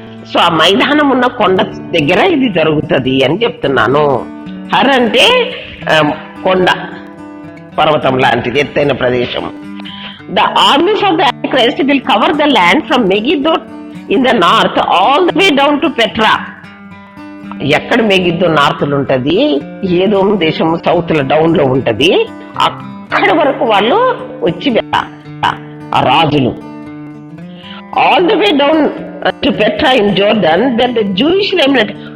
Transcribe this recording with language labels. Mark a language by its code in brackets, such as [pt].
[te] So ఆ మైదానం ఉన్న కొండ దగ్గర ఇది జరుగుతుంది అని చెప్తున్నాను. హర్ అంటే కొండ, పర్వతం లాంటిది, ఎత్తైన ప్రదేశం. [en] The armies of the Antichrist will cover the land from Megiddo in the north all the way down to Petra. [te] ఎక్కడ మెగిద్దో నార్త్ లో ఉంటది, ఏదో దేశం సౌత్ లో డౌన్ లో ఉంటది, అక్కడ వరకు వాళ్ళు వచ్చి ఆ రాజులు. [en] All the way down to Petra in Jordan, then the Jewish remnant.